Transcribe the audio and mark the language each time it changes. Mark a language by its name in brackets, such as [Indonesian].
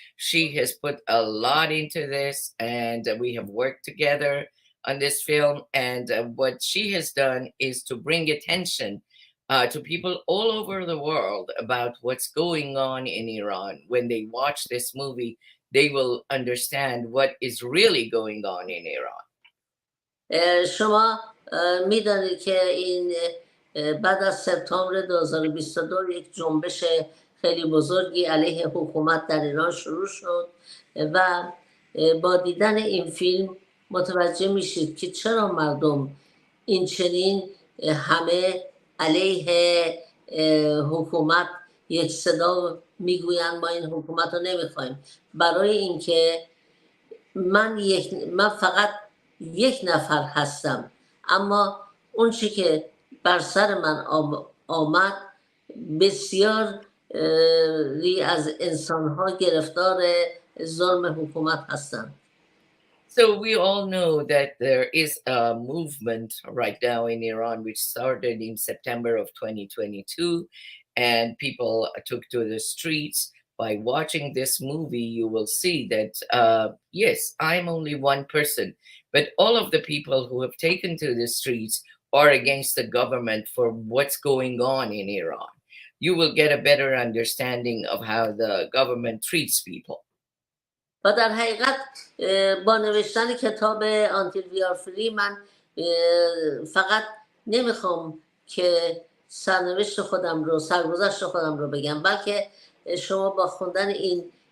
[English] She has put a lot into this, and we have worked together on this film. And what she has done is to bring attention to people all over the world about what's going on in Iran. When they watch this movie, they will understand what is really going on in Iran. [Persian] شما میدانید که این بعد از سپتامبر 2022 یک جنبش خیلی بزرگی علیه حکومت در ایران شروع شد و با دیدن این فیلم متوجه میشید که چرا مردم این چنین همه علیه حکومت یک صدا میگویند ما این حکومت رو نمیخوایم. برای اینکه من فقط یک نفر هستم، اما اون چی که بر سر من آمد بسیار از انسانها گرفتار ظلم حکومت هستند. [English] So we all know that there is a movement right now in Iran which started in September of 2022, and people took to the streets. By watching this movie, you will see that, yes, I'm only one person, but all of the people who have taken to the streets are against the government for what's going on in Iran. You will get a better understanding of how the government treats people. [Persian] و در حقیقت با نوشتن کتاب آنتیل ویار فری من فقط نمیخوام که سرگذشت خودم رو بگم، بلکه شما با خوندن این